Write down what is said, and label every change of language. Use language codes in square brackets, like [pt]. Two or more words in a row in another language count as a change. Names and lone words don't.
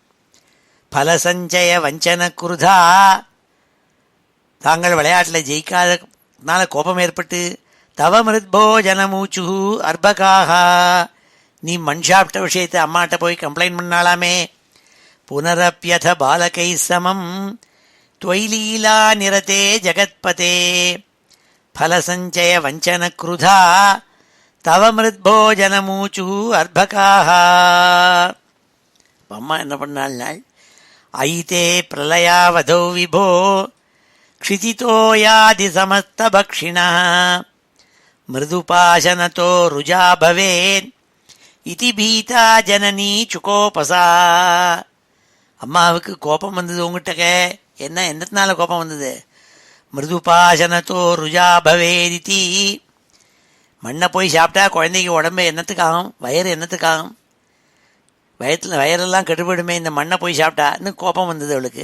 [sa] फलसञ्चय वञ्चन क्रुधा, [ta] தாங்கள் விளையாட்டில் ஜெயிக்காதனால கோபம் ஏற்பட்டு [sa] तव मृद्भोजनमूचु अर्भकाः, [ta] நீ மண் சாப்பிட்ட விஷயத்தை அம்மாட்ட போய் கம்ப்ளைண்ட் பண்ணாலாமே. [sa] पुनरप्यथ बालकैः समं त्वयि लीला निरते जगत्पते फलसञ्चय वञ्चन क्रुधा तव मृद्भोजनमूचु अर्भकाः. [ta] அம்மா என்ன பண்ணாள், [sa] अयि ते प्रलयावधौ विभो क्षितितो यादि समस्तभक्षिणः मृदुपाशनतो रुजा भवेन् इति भीता जननी चुकोपसा. [ta] அம்மாவுக்கு கோபம் வந்தது உங்ககிட்ட. என்ன என்னத்தினால கோபம் வந்தது? [sa] मृदुपाशनतो रुजा भवेदिति, [ta] மண்ணை போய் சாப்பிட்டா குழந்தைக்கு உடம்பு என்னத்துக்காகும், வயிறு என்னத்துக்காகும், வயிறெல்லாம் கெட்டுவிடுமே இந்த மண்ணை போய் சாப்பிட்டா, இன்னும் கோபம் வந்தது அவளுக்கு.